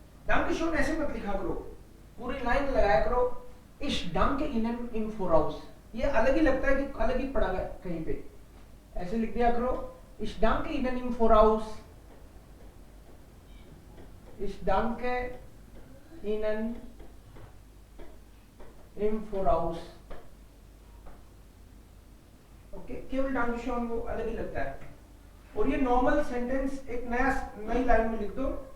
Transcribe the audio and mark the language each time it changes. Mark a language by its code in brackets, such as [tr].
[hi] Dankeschön ऐसे मत लिखा करो, पूरी लाइन लगाया करो. [de] Ich danke Ihnen im Voraus. [hi] ये अलग ही लगता है कि अलग ही पड़ा है कहीं पे. ऐसे लिख दिया करो. [de] Ich danke Ihnen im Voraus. Ich danke Ihnen im Voraus. [hi] Okay, केवल डांगशॉन वो अलग ही लगता है. और ये नॉर्मल सेंटेंस एक नई लाइन में लिख दो.